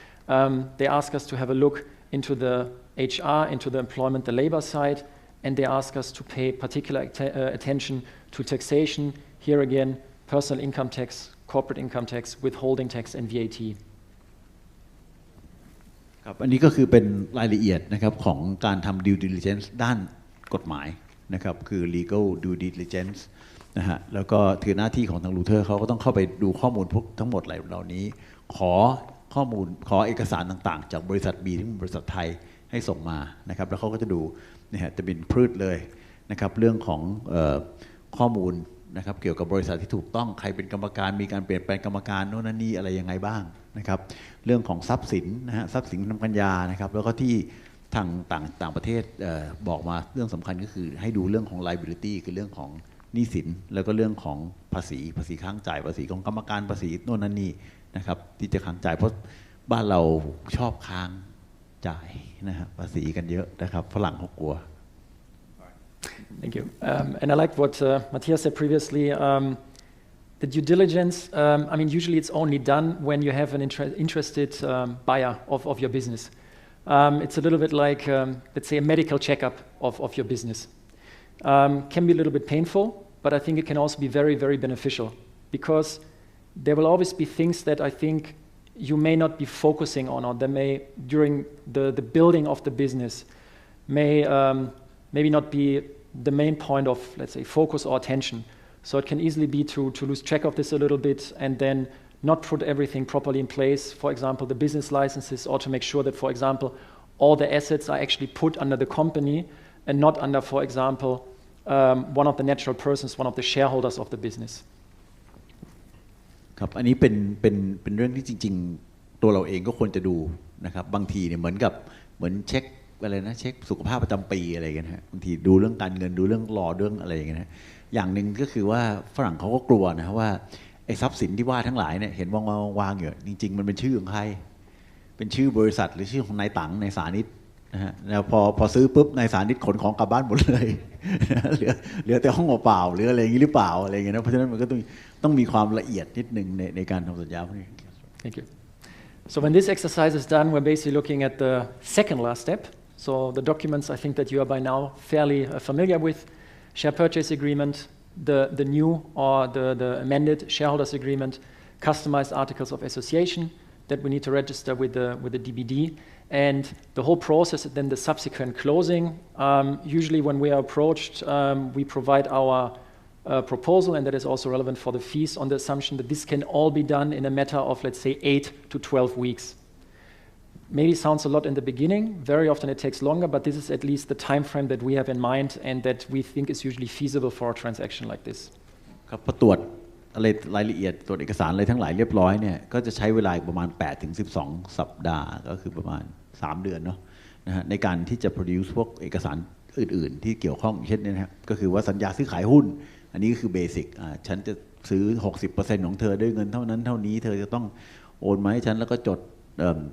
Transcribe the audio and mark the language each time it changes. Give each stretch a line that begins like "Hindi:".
English: They ask us to have a look into the HR, into the employment, the labor side, and they ask us to pay particular attention to taxation. Here again, personal income tax, corporate income tax, withholding tax, and VAT.
Thai: ครับอันนี้ก็คือเป็นรายละเอียดนะครับของการทำ due diligence ด้านกฎหมายนะครับคือ legal due diligence นะฮะแล้วก็ถือหน้าที่ของทางลูเทอร์เขาก็ต้องเข้าไปดูข้อมูลพวกทั้งหมดเหล่านี้ขอข้อมูลขอเอกสารต่างๆจากบริษัท B ที่เป็นบริษัทไทยให้ส่งมานะครับแล้วเขาก็จะดูนะฮะจะเป็นพืชเลยนะครับเรื่องของ ข้อมูลนะครับเกี่ยวกับบริษัทที่ถูกต้องใครเป็นกรรมการมีการเปลี่ยนแปลงกรรมการโน่นนั่นนี่อะไรยังไงบ้างนะครับเรื่องของทรัพย์สินนะฮะทรัพย์สินทางปัญญานะครับแล้วก็ที่ทางต่างประเทศบอกมาเรื่องสำคัญก็คือให้ดูเรื่องของ liability คือเรื่องของหนี้สินแล้วก็เรื่องของภาษีค้างจ่ายภาษีของกรรมการภาษีโน่นนั่นนี่นะครับที่จะค้างจ่ายเพราะบ้านเราชอบค้างจ่ายนะฮะภาษีกันเยอะนะครับฝรั่งเขากลัว
English: Thank you. And I liked what Matthias said previously. The due diligence, I mean, usually it's only done when you have an interested buyer of your business. It's a little bit like, let's say, a medical checkup of your business. Can be a little bit painful, but I think it can also be very, very beneficial because there will always be things that I think you may not be focusing on, or there may, during the building of the business, may maybe not be the main point of, let's say, focus or attention. So it can easily be to lose track of this a little bit and then not put everything properly in place, for example, the business licenses, or to make sure that, for example, all the assets are actually put under the company and not under, for example, one of the natural persons, one of the shareholders of the business.
Thai: ครับอันนี้เป็นเรื่องที่จริงๆตัวเราเองก็ควรจะดูนะครับบางทีเนี่ยเหมือนเช็คอะไรนะเช็คสุขภาพประจำปีอะไรกันฮะบางทีดูเรื่องการเงินดูเรื่องรอเรื่องอะไรอย่างเงี้ยอย่างหนึ่งก็คือว่าฝรั่งเขาก็กลัวนะว่าไอ้ทรัพย์สินที่ว่าทั้งหลายเนี่ยเห็นวางอยู่จริงๆมันเป็นชื่อของใครเป็นชื่อบริษัทหรือชื่อของนายตังนายสานิตนะฮะแล้วพอซื้อปุ๊บนายสานิตขนของกลับบ้านหมดเลย เหลือแต่ห้องเปล่าหรืออะไรอย่างนี้หรือเปล่าอะไรอย่างเงี้ยนะเพราะฉะนั้นมันก็ต้องมีความละเอียดนิดนึงในการทำสัญญาพวกนี้
English: Thank you. So when this exercise is done, we're basically looking at the second last step. So the documents I think that you are by now fairly familiar with, share purchase agreement, the new or the amended shareholders agreement, customized articles of association that we need to register with the DBD, and the whole process and then the subsequent closing. Usually when we are approached, we provide our proposal, and that is also relevant for the fees on the assumption that this can all be done in a matter of, let's say, 8 to 12 weeks. Maybe sounds a lot in the beginning. Very often it takes longer, but this is at least the time frame that we have in mind and that we think is usually feasible for a transaction like this.
Thai: ครับพอตรวจอะไรรายละเอียดตรวจเอกสารอะไรทั้งหลายเรียบร้อยเนี่ยก็จะใช้เวลาประมาณ8 ถึง 12 สัปดาห์ก็คือประมาณ3 เดือนเนาะนะฮะในการที่จะ produce พวกเอกสารอื่นๆที่เกี่ยวข้องเช่นนี้นะครับก็คือว่าสัญญาซื้อขายหุ้นอันนี้ก็คือเบสิกฉันจะซื้อ 60% ของเธอด้วยเงินเท่านั้นเท่านี้เธอจะต้องโอนมาให้ฉันแล้วก็จดอ